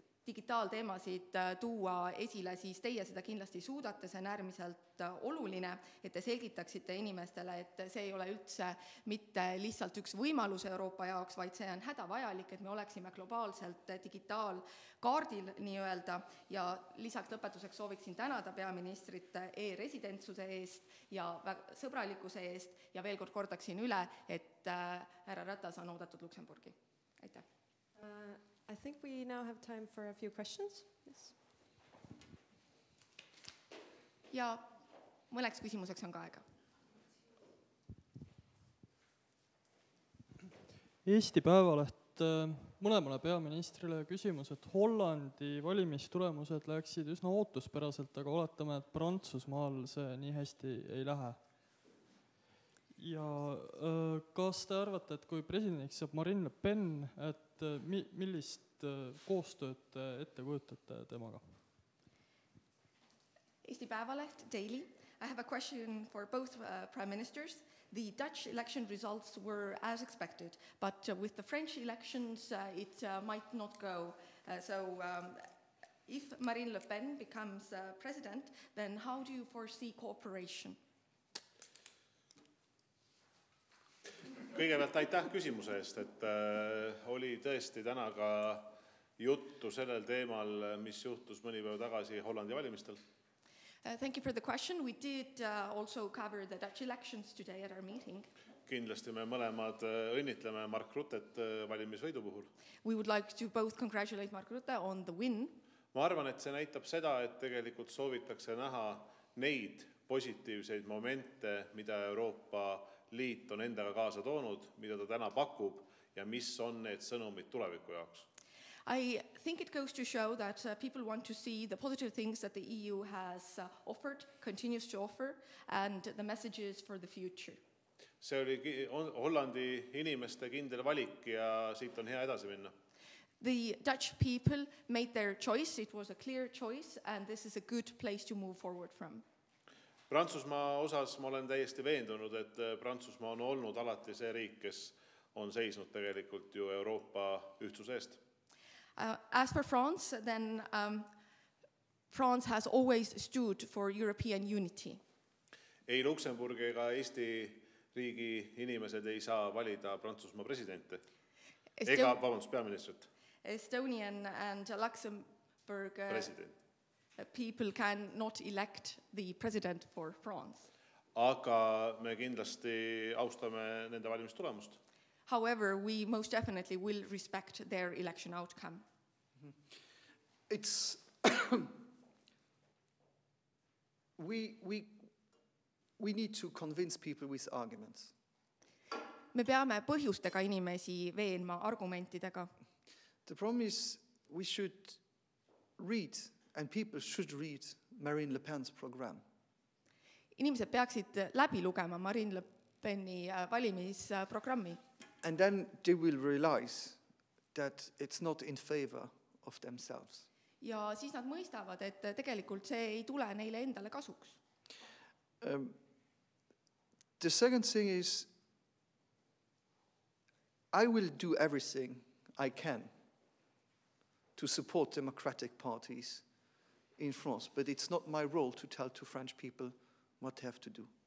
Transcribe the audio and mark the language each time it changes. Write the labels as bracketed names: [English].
[Estonian] digitaalteemasid tuua esile, siis teie seda kindlasti suudate, see on äärmiselt oluline, et te selgitaksite inimestele, et see ei ole üldse mitte lihtsalt üks võimalus Euroopa jaoks, vaid see on hädavajalik, et me oleksime globaalselt digitaalkaardil nii-öelda, ja lisaks lõpetuseks sooviksin tänada peaministrite e-residentsuse eest ja sõbralikkuse eest, ja veel kord kordaksin üle, et härra Ratas on oodatud Luksemburgi. Aitäh! [English] I think we now have time for a few questions. Yes. [Estonian] Ja mõneks küsimuseks on ka aega. Eesti Päevaleht mõlemale peaministrile küsimus, et Hollandi valimistulemused läksid üsna ootuspäraselt, aga oletame, et Prantsusmaal see nii hästi ei lähe. Ja kas te arvate, et kui presidendiks saab Marine Le Pen, et millist koostööd ette kujutate temaga? [English] Eesti Päevaleht, Daily. I have a question for both prime ministers. The Dutch election results were as expected, but with the French elections, it might not go. If Marine Le Pen becomes president, then how do you foresee cooperation? [Estonian] Kõigepealt aitäh küsimuse eest, et oli tõesti täna ka juttu sellel teemal, mis juhtus mõni päev tagasi Hollandi valimistel. [English] Thank you for the question. We did also cover the Dutch elections today at our meeting. [Estonian] Kindlasti me mõlemad õnnitleme Mark Ruttet valimisvõidu puhul. [English] We would like to both congratulate Mark Rutte on the win. [Estonian] Ma arvan, et see näitab seda, et tegelikult soovitakse näha neid positiivseid momente, mida Euroopa Liit on endaga kaasa toonud, mida ta täna pakub ja mis on need sõnumid tuleviku jaoks. [English] I think it goes to show that people want to see the positive things that the EU has offered, continues to offer, and the messages for the future. [Estonian] See oli Hollandi inimeste kindel valik ja siit on hea edasi minna. [English] The Dutch people made their choice. It was a clear choice, and this is a good place to move forward from. [Estonian] Prantsusmaa osas ma olen täiesti veendunud, et Prantsusmaa on olnud alati see riik, kes on seisnud tegelikult ju Euroopa ühtsuse eest. [English] As for France, then France has always stood for European unity. [Estonian] Ei Luksemburgi ega Eesti riigi inimesed ei saa valida Prantsusmaa presidente. Peaministrit. [English] Estonian and Luxembourg president. People cannot elect the president for France. [Estonian] Aga me kindlasti austame nende valimistulemust. [English] However, we most definitely will respect their election outcome. we need to convince people with arguments. [Estonian] Me peame põhjustega inimesi veenma argumentidega. [English] The problem is we should read, and people should read, Marine Le Pen's program. [Estonian] Inimesed peaksid läbi lugema Marine Le Peni valimisprogrammi. [English] And then they will realize that it's not in favor of themselves. [Estonian] Ja siis nad mõistavad, et tegelikult see ei tule neile endale kasuks. [English] The second thing is, I will do everything I can to support democratic parties in France, but it's not my role to tell to French people what they have to do.